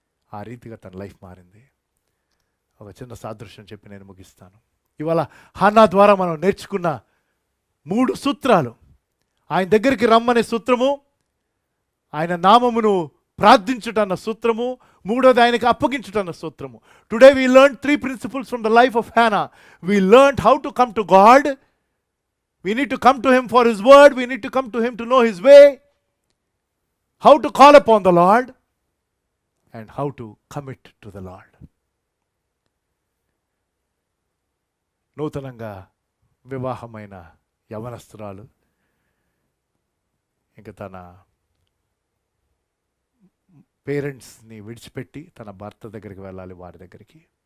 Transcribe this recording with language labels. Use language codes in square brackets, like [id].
[te] ఆ రీతిగా తన లైఫ్ మారింది. ఒక చిన్న సాదృశ్యం చెప్పి నేను ముగిస్తాను. ఇవాళ హన్నా ద్వారా మనం నేర్చుకున్న 3 సూత్రాలు. ఆయన దగ్గరికి రమ్మనే సూత్రము, ఆయన నామమును ప్రార్థించుటన్న సూత్రము, 3వది ఆయనకి అప్పగించుటన్న సూత్రము. [en] Today we learn 3 principles from the life of Hannah. We learned how to come to God. We need to come to him for his word. We need to come to him to know his way. How to call upon the Lord and how to commit to the Lord. [te] నూతనంగా వివాహమైన యవనస్తురాలు ఇంకా తన పేరెంట్స్ని విడిచిపెట్టి తన భర్త దగ్గరికి వెళ్ళాలి, వారి దగ్గరికి.